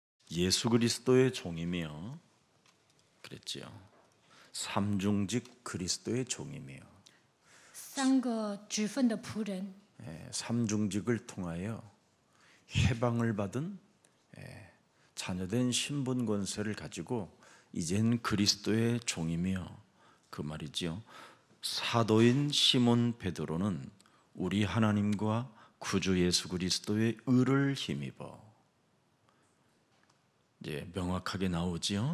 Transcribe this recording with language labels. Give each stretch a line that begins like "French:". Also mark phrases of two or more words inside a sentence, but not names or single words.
Korean: 예수 그리스도의 종이며 그랬지요. 삼중직 그리스도의 종이며
Chinese: 三个职分的仆人，
Korean: 삼중직을 통하여 해방을 받은 자녀된 신분 권세를 가지고 이젠 그리스도의 종이며 그 말이지요. 사도인 시몬 베드로는 우리 하나님과 구주 예수 그리스도의 의를 힘입어 이제 명확하게 나오지요.